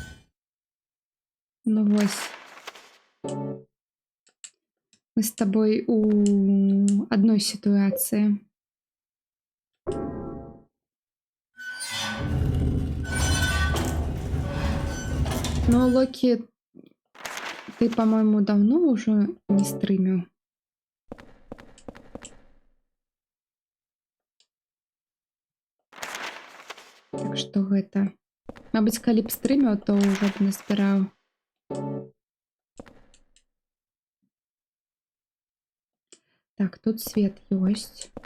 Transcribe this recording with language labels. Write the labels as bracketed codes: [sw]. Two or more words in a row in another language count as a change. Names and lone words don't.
[be] Ну вось. Мы з табой у адной сітуацыі. Ну, Локі, [ru] ты, по-моему, давно уже не стрыміў. [be] Так што гэта... Мабыць, калі б стрыміў, то ўжо б назбіраў. Так, тут свет ёсць.